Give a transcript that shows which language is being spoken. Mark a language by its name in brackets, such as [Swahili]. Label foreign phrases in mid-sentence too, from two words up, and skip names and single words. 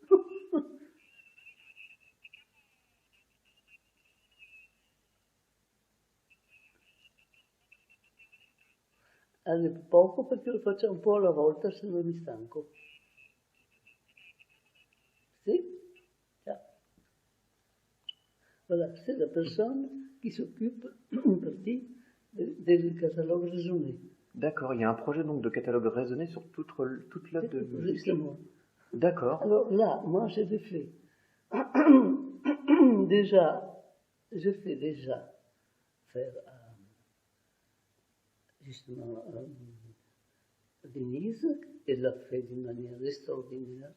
[Italian] Poco perché lo faccio un po' alla volta, se non mi stanco. Sì? Ciao. [French] Voilà, c'est la personne qui s'occupe en partie des catalogues raisonnés. D'accord, il y a un projet donc de catalogue raisonné sur toute l'œuvre de musique. Justement. D'accord. Alors là, moi je l'ai fait. Je fais déjà faire justement Denise, elle l'a fait d'une manière extraordinaire.